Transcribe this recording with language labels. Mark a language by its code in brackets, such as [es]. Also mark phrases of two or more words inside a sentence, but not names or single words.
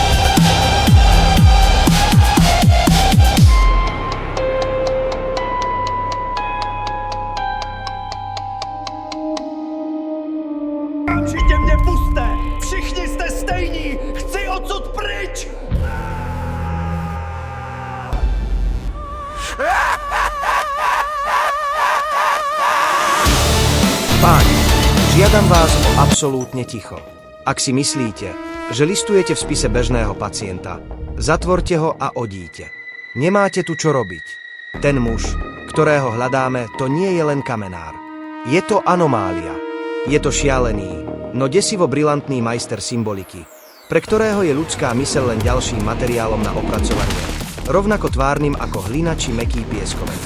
[cs] Přijďte mě, puste! Všichni jste stejní! Chci odsud pryč! [sk] Páni, žiadam vás o absolútne ticho. Ak si myslíte, že listujete v spise bežného pacienta, zatvorte ho a odíďte. Nemáte tu čo robiť. Ten muž, ktorého hľadáme, to nie je len kamenár. Je to anomália. Je to šialený, no desivo brilantný majster symboliky, pre ktorého je ľudská myseľ len ďalším materiálom na opracovanie, rovnako tvárnym ako hlina či mäkký pieskovec.